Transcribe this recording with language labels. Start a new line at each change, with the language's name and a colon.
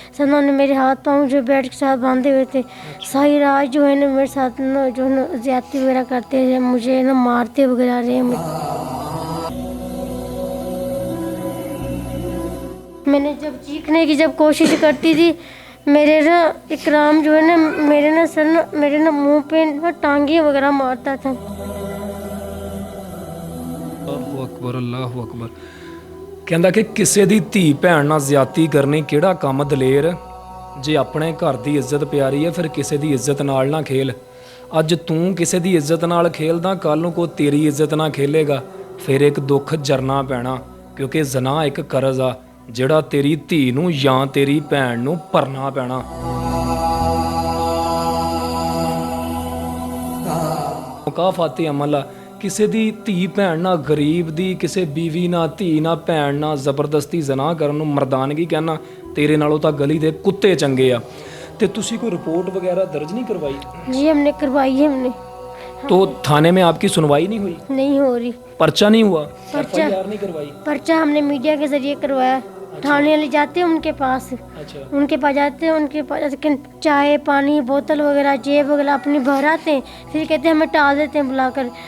Hindi: Sir उन्होंने मेरे हाथ पाँव जो बेड के साथ बांधे हुए थे, सारी रात जो है ना मेरे साथ ना जो है ना ज्यादती वगैरह करते रहे, मुझे ना मारते वगैरह रहे। मैंने जब चीखने की जब कोशिश करती थी, मेरे ना इकराम जो है ना मेरे ना मुंह पे ना टांगे वगैरह मारता था।
Arabic: अल्लाहु अकबर, अल्लाहु अकबर।
Punjabi: ਕਹਿੰਦਾ ਕਿ ਕਿਸੇ ਦੀ ਧੀ ਭੈਣ ਨਾਲ ਜ਼ਿਆਦਤੀ ਕਰਨੀ ਕਿਹੜਾ ਕੰਮ ਦਲੇਰ, ਜੇ ਆਪਣੇ ਘਰ ਦੀ ਇੱਜ਼ਤ ਪਿਆਰੀ ਹੈ ਫਿਰ ਕਿਸੇ ਦੀ ਇੱਜ਼ਤ ਨਾਲ ਨਾ ਖੇਲ। ਅੱਜ ਤੂੰ ਕਿਸੇ ਦੀ ਇੱਜ਼ਤ ਨਾਲ ਖੇਲਦਾ, ਕੱਲ ਨੂੰ ਕੋਈ ਤੇਰੀ ਇੱਜ਼ਤ ਨਾਲ ਖੇਲੇਗਾ, ਫਿਰ ਇੱਕ ਦੁੱਖ ਜਰਨਾ ਪੈਣਾ, ਕਿਉਂਕਿ ਜ਼ਨਾ ਇੱਕ ਕਰਜ਼ ਆ ਜਿਹੜਾ ਤੇਰੀ ਧੀ ਨੂੰ ਜਾਂ ਤੇਰੀ ਭੈਣ ਨੂੰ ਭਰਨਾ ਪੈਣਾ। ਮੁਕਾਫਾਤੀ ਅਮਲ ਆ, ਕਿਸੇ ਦੀ ਧੀ ਭੈਣ ਨਾਲ, ਗਰੀਬ ਦੀ ਕਿਸੇ ਬੀਵੀ ਨਾਲ, ਧੀ ਨਾਲ, ਭੈਣ ਨਾਲ ਜ਼ਬਰਦਸਤੀ ਜ਼ਨਾ ਕਰਨ ਨੂੰ ਮਰਦਾਨਗੀ ਕਹਿਣਾ, ਤੇਰੇ ਨਾਲੋਂ ਤਾਂ ਗਲੀ ਦੇ ਕੁੱਤੇ ਚੰਗੇ ਆ।
Hindi: ਤੇ ਤੁਸੀਂ ਕੋਈ ਰਿਪੋर्ट वगैरह दर्ज नहीं करवाई? जी हमने करवाई है, हमने। तो थाने में आपकी सुनवाई नहीं हुई? नहीं हो रही। पर्चा नहीं हुआ? पर्चा FIR नहीं करवाई? पर्चा हमने मीडिया के जरिए करवाया। थाने वाले जाते हैं उनके पास, अच्छा उनके पास जाते हैं, उनके पास लेकिन चाय पानी बोतल वगैरह जेब वगैरह अपनी भराते हैं, फिर कहते हैं हमें टाल देते हैं बुलाकर।